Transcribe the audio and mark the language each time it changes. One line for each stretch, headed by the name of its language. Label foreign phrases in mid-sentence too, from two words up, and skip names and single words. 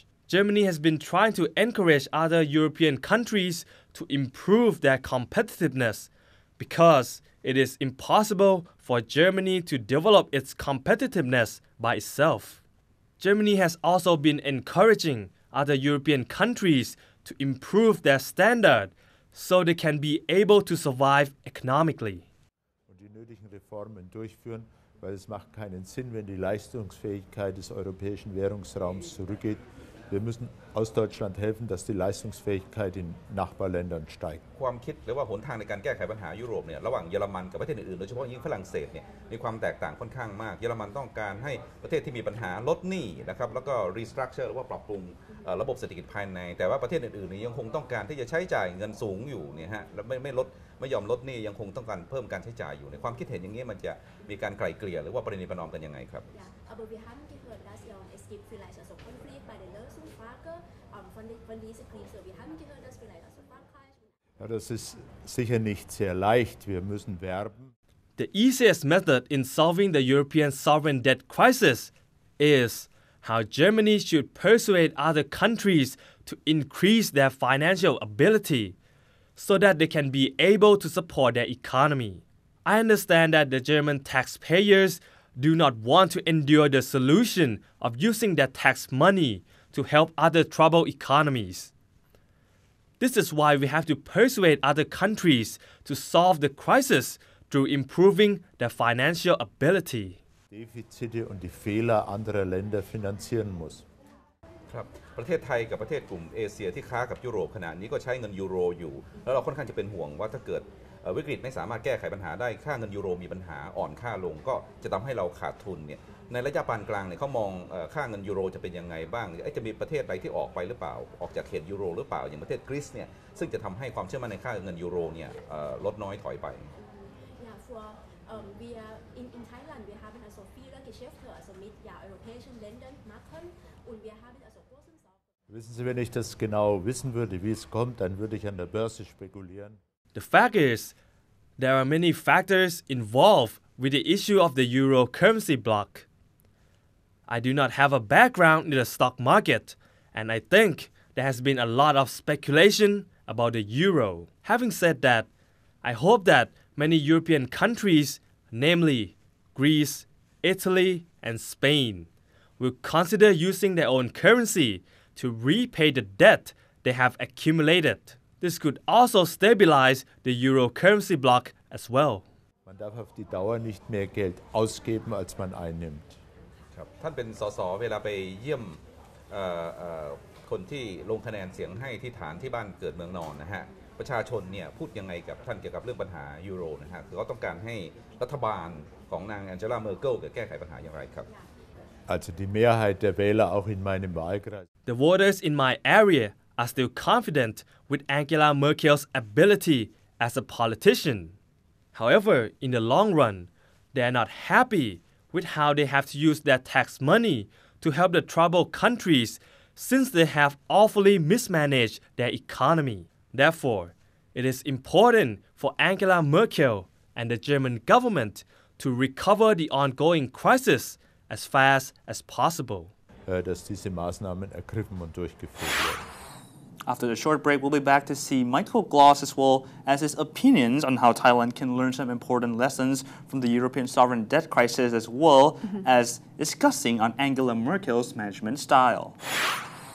English: Germany has been trying to encourage other European countries to improve their competitiveness because it is impossible for Germany to develop its competitiveness by itself. Germany has also been encouraging other European countries to improve their standard so they can be able to survive economically.
German: Und die nötigen Reformen durchführen, weil es macht keinen Sinn, wenn die Leistungsfähigkeit des europäischen Währungsraums zurückgeht. Wir müssen aus Deutschland helfen, dass die Leistungsfähigkeit in Nachbarländern steigt.
Thai: ความคิดหรือว่าหนทางในการแก้ไขปัญหายุโรปเนี่ยระหว่างเยอรมันกับประเทศอื่นๆโดยเฉพาะยิ่งฝรั่งเศสเนี่ยมีความแตกต่างค่อนข้างมากเยอรมันต้องการให้ประเทศที่มีปัญหาลดหนี้นะครับแล้วก็ restructure หรือว่าปรับปรุงระบบเศรษฐกิจภายในแต่ว่าประเทศอื่นๆนี่ยังคงต้องการที่จะใช้จ่ายเงินสูงอยู่เนี่ยฮะแล้วไม่ยอมลดหนี้ยังคงต้องการเพิ่มการใช้จ่ายอยู่ในความคิดเห็นอย่างนี้มันจะมีการไกล่เกลี่ยหรือว่าประนีประนอมกันยังไงครับ
German: Ja, das ist sicher nicht sehr leicht. Wir müssen werben.
English: The easiest method in solving the European sovereign debt crisis is how Germany should persuade other countries to increase their financial ability so that they can be able to support their economy. I understand that the German taxpayers do not want to endure the solution of using their tax money to help other troubled economies. This is why we have to persuade other countries to solve the crisis through improving their financial ability.
German: Defizite und die Fehler anderer Länder finanzieren muss.
Thai: ครับประเทศไทยกับประเทศกลุ่มเอเชียที่ค้ากับยุโรปขณะนี้ก็ใช้เงินยูโรอยู่แล้วเราค่อนข้างจะเป็นห่วงว่าถ้าเกิดวิกฤตไม่สามารถแก้ไขปัญหาได้ค่าเงินยูโรมีปัญหาอ่อนค่าลงก็จะทำให้เราขาดทุนเนี่ยในระยะปานกลางเนี่ยเขามองค่าเงินยูโรจะเป็นยังไงบ้างจะมีประเทศใดที่ออกไปหรือเปล่าออกจากเขตยูโรหรือเปล่าอย่างประเทศกรีซเนี่ยซึ่งจะทำให้ความเชื่อมั่นในค่าเงินยูโรเนี่ยลดน้อยถอยไป
German: in Thailand wir haben also viele Geschäfte also mit europäischen Ländern machen und wir haben also großen Wissen Sie, wenn ich das genau wissen würde, wie es kommt, dann würde ich an der Börse spekulieren.
English: The fact is, there are many factors involved with the issue of the euro currency bloc. I do not have a background in the stock market, and I think there has been a lot of speculation about the euro. Having said that, I hope that many European countries, namely Greece, Italy, and Spain, will consider using their own currency to repay the debt they have accumulated. This could also stabilize the euro currency bloc as well.
German: Man darf auf die Dauer nicht mehr Geld ausgeben, als man einnimmt.
Thai: ครับท่านเป็นสสเวลาไปเยี่ยมคนที่ลงคะแนนเสียงให้ที่ฐานที่บ้านเกิดเมืองนอนนะฮะประชาชนเนี่ยพูดยังไงกับท่านเกี่ยวกับเรื่องปัญหายูโรนะฮะคือเขาต้องการให้รัฐบาลของนางแองเจล่าเมอร์เกิลแก้ไขปัญหาอย่างไรครับ
German: Also die Mehrheit der Wähler auch in meinem Wahlkreis.
English: The voters in my area are still confident with Angela Merkel's ability as a politician. However, in the long run, they are not happy with how they have to use their tax money to help the troubled countries since they have awfully mismanaged their economy. Therefore, it is important for Angela Merkel and the German government to recover the ongoing crisis as fast as possible.
German: Dass diese Maßnahmen ergriffen und durchgeführt werden.
English: After the short break, we'll be back to see Michael Glos as well as his opinions on how Thailand can learn some important lessons from the European sovereign debt crisis, as well as discussing on Angela Merkel's management style.